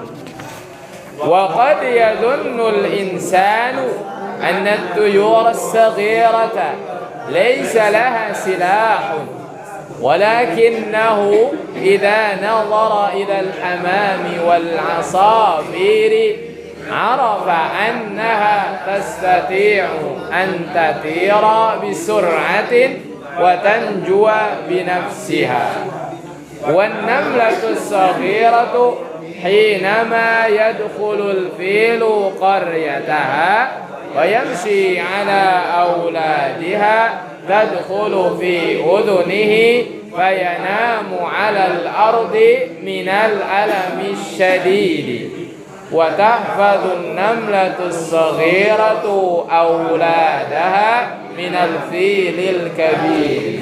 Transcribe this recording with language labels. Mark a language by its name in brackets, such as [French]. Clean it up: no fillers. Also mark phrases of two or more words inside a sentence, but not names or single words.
[Arabic] وقد يظن الإنسان أن الطيور الصغيرة ليس لها سلاح، ولكنه إذا نظر إلى الحمام والعصافير عرف أنها تستطيع أن تطير بسرعة وتنجو بنفسها. والنملة الصغيرة حينما يدخل الفيل قريتها ويمشي على أولادها تدخل في أذنه فينام على الأرض من الألم الشديد. وتحفظ النملة الصغيرة أولادها من الفيل الكبير.